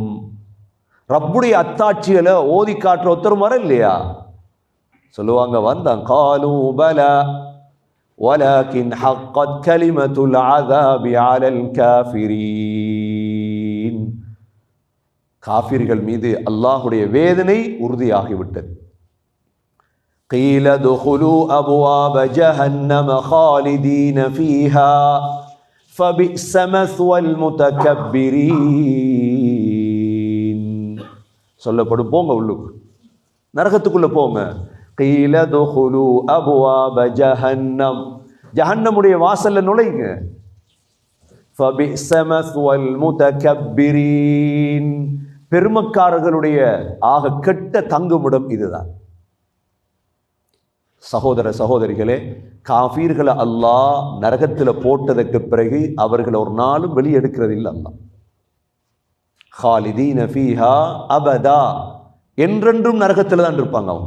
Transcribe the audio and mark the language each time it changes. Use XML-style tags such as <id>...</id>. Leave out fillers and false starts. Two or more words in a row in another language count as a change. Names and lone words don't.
<ta>ரப்புடைய அத்தாட்சிகளை ஓதி காட்டுற ஒருத்தரும் வர இல்லையா? சொல்லுவாங்க, வந்தான்.</ta> <ar>قالوا بلى ولكن حقت كلمة العذاب على الكافرين.</ar> <ta>காஃபிர்கள் மீது அல்லாஹுடைய வேதனை உறுதியாகிவிட்டது.</ta> <ar>قيل ادخلوا أبواب جهنم خالدين فيها فبئس مثوى المتكبرين.</ar> <ta>சொல்லப்படும், போங்க உள்ளுக்கு, நரகத்துக்குள்ள போங்க.</ta> <ar>قيل ادخلوا أبواب جهنم,</ar> <ta>ஜஹன்னமுடைய வாசல்ல நுழைங்க.</ta> <ar>فبئس مثوى المتكبرين,</ar> <ta>பெருமக்காரர்களுடைய ஆக கெட்ட தங்குமிடம் இதுதான். சகோதர சகோதரிகளே, காஃபீர்களை அல்லாஹ் நரகத்தில் போட்டதற்கு பிறகு அவர்களை ஒரு நாளும் வெளியெடுக்கிறது இல்லை. அல்லாஹ்</ta> <ar>خالدين فيها أبدا,</ar> <ta>என்றென்றும் நரகத்தில் தான் இருப்பாங்க அவங்க.</ta>